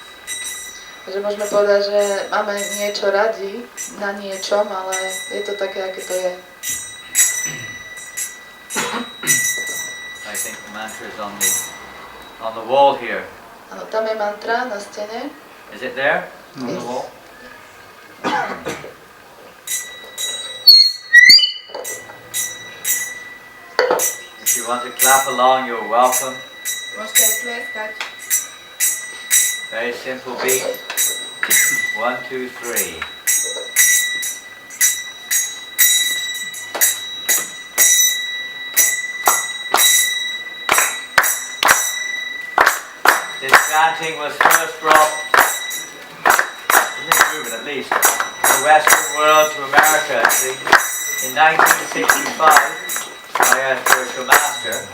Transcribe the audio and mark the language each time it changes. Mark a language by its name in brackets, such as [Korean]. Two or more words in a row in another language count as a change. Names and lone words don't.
[Slovak] Takže môžeme povedať, že máme niečo radi na niečom, ale je to také, aké to je. [English] I think the mantra is on the wall here. [Slovak] Áno, tam je mantra na stene. [English] Is it there? On the Yes. wall? If you want to clap along, you're welcome. [Slovak] Môžete aj tlieskať. [English] Very simple beat. 1, 2, 3. This chanting was first brought, in this movement at least, from the Western world to America, see, in 1965 by our spiritual master.